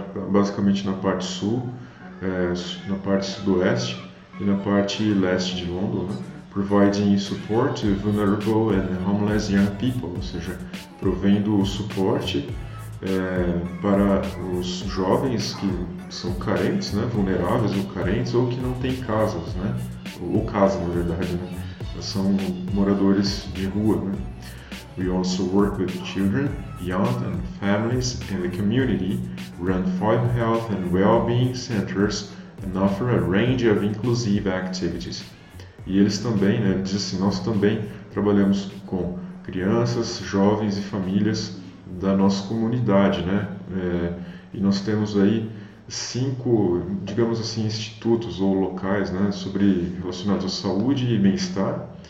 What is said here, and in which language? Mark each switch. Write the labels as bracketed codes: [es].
[pt] basicamente na parte sul, na parte sudoeste e na parte leste de London, né, [en] providing support to vulnerable and homeless young people, [pt] ou seja, provendo suporte para os jovens que são carentes, né, vulneráveis ou carentes, ou que não têm casas, né, ou casa na verdade, né, são moradores de rua, né. [en] We also work with children, young and families in the community, run 5 health and well-being centers and offer a range of inclusive activities. [pt] E eles também, né, diz assim, nós também trabalhamos com crianças, jovens e famílias da nossa comunidade, né? E nós temos aí 5, digamos assim, institutos ou locais, né, relacionados à saúde e bem-estar.